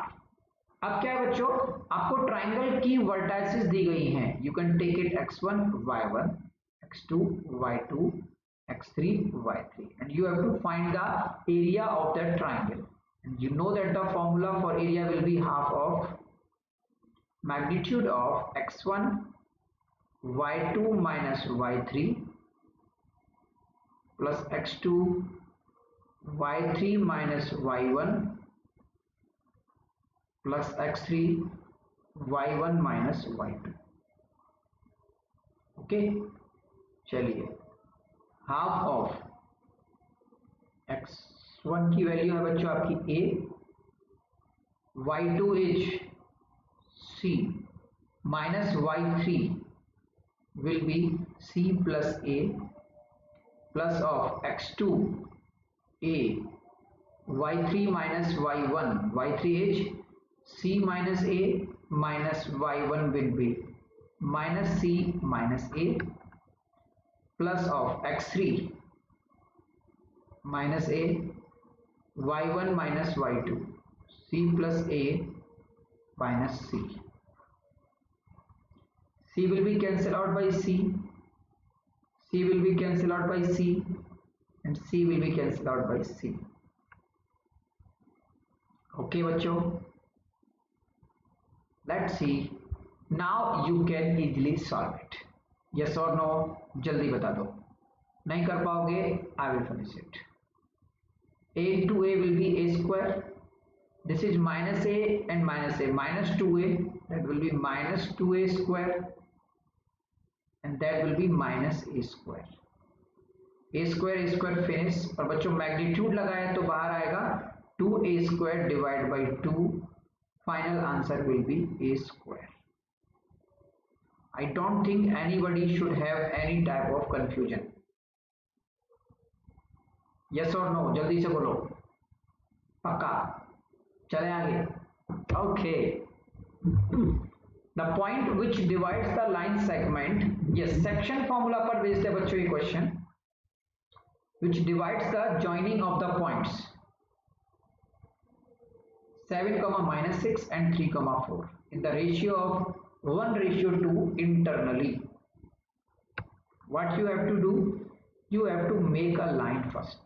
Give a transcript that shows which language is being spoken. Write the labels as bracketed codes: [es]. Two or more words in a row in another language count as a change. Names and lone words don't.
[hi] अब क्या है बच्चों, आपको ट्राइंगल की वर्टाइसेस दी गई हैं. [en] you can take it x1 y1, x2 y2, x3 y3, and you have to find the area of that triangle. And you know that the formula for area will be half of magnitude of x1 y2 minus y3 plus x2 y3 minus y1 plus x3 y1 minus y2. [hi] ओके, चलिए [en] half of [hi] x1 की वैल्यू है बच्चों आपकी a, y2 इज [en] c minus y3 will be c plus a plus of x2 a, y3 minus y1, y3 is c minus a minus y1 will be minus c minus a plus of x3 minus a, y1 minus y2, c plus a minus c. C will be cancelled out by c, c will be cancelled out by c, and c will be cancelled out by c. Okay बच्चों, let's see. Now you can easily solve it. Yes or no? [hi] जल्दी बता दो. नहीं कर पाओगे, [en] I will finish it. A into a will be a square. This is minus a and minus a, minus 2a, that will be minus 2a square, and that will be minus a square. A square finish, [hi] और बच्चों मैग्नीट्यूड लगाए तो बाहर आएगा [en] 2a square divided by 2, final answer will be a square. I don't think anybody should have any type of confusion. Yes or no? [hi] जल्दी से बोलो. पक्का. चले आगे. [en] Okay. The point which divides the line segment. Yes, section formula [hi] पर भेजते बच्चों ये question. [en] Which divides the joining of the points 7, -6 and 3, 4 in the ratio of 1:2 internally. What you have to do? You have to make a line first.